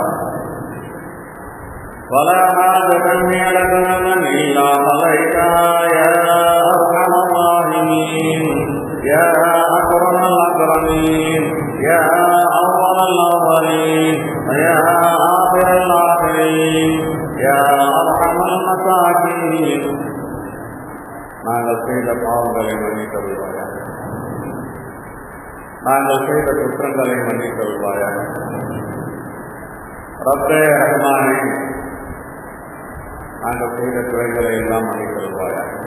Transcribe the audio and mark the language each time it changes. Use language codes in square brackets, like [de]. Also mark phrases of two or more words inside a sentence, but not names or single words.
[ar] ولا حاجة هي لك إلا قضيتها يا أرحم الراحمين يا أكرم الأكرمين يا أول الأولين يا آخر الآخرين يا أرحم المساكين. [ta] நாங்கள் செய்த பாவங்களை மன்னித்தருள்வாயாக, நாங்கள் செய்த குற்றங்களை மன்னித்தருள்வாயாக. ரப்பே ரஹ்மானே, நாங்கள் செய்த குறைகளை எல்லாம் மன்னித்தருள்வாயாக.